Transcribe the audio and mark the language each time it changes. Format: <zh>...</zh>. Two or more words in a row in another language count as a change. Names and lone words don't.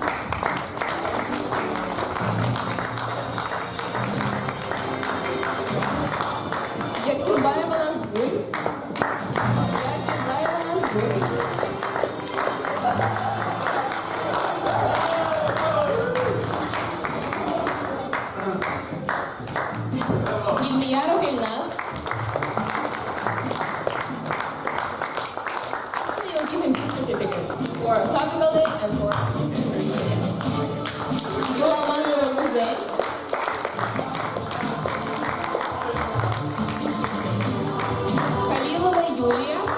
<ru>Якубаева Назгуль. Якубаева Назгуль. Ильмияров Ильназ.</ru> <en>Actually, we'll give him 2 certificates for topically and for Юламанова Гузель.</en> <ru>Халилова Юлия.</ru>